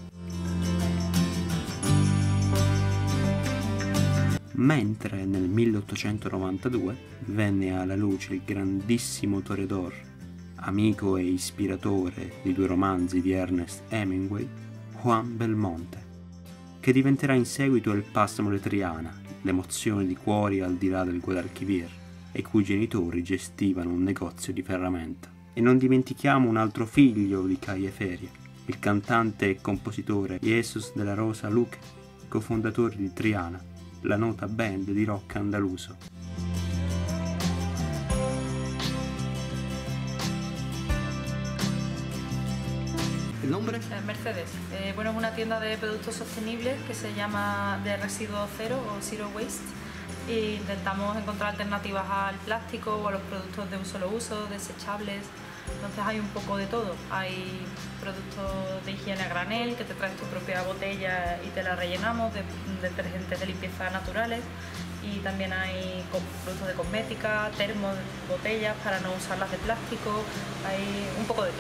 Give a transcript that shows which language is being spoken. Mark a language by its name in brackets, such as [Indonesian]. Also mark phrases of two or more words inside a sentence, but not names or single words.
[Italian] Mentre nel 1892 venne alla luce il grandissimo toreador, amico e ispiratore di 2 romanzi di Ernest Hemingway, Juan Belmonte, che diventerà in seguito il Passamo de Triana, l'emozione di cuori al di là del Guadalquivir, e i cui genitori gestivano un negozio di ferramenta. E non dimentichiamo un altro figlio di Calle Feria, il cantante e compositore Jesus de la Rosa Luque, cofondatore di Triana, la nota band di rock andaluso. [Spanish] ¿El nombre? Mercedes. Bueno, es una tienda de productos sostenibles que se llama de residuo cero o [English] zero waste, [Spanish] e intentamos encontrar alternativas al plástico o a los productos de un solo uso, desechables. Entonces hay un poco de todo. Hay productos de higiene a granel, que te traes tu propia botella y te la rellenamos, de detergentes de limpieza naturales, y también hay productos de cosmética, termos, botellas para no usarlas de plástico, hay un poco de todo.